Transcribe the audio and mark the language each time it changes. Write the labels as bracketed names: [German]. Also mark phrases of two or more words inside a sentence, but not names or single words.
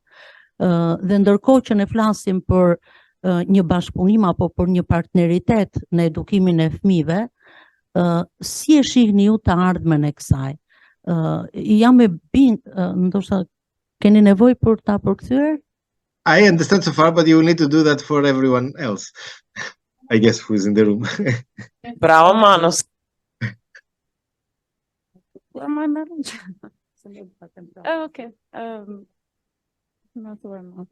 [Albanian] Dhe ndërkohë që ne flasim për një bashkëpunim apo për një partneritet në edukimin e fëmijëve, si e shihni ju të ardhmen e kësaj? Jam e ndoshta keni nevojë për ta përkthyer? [English] I understand so far, but you will need to do that for everyone else, I guess, who is in the room. Bravo, Manos. Okay. Not very much.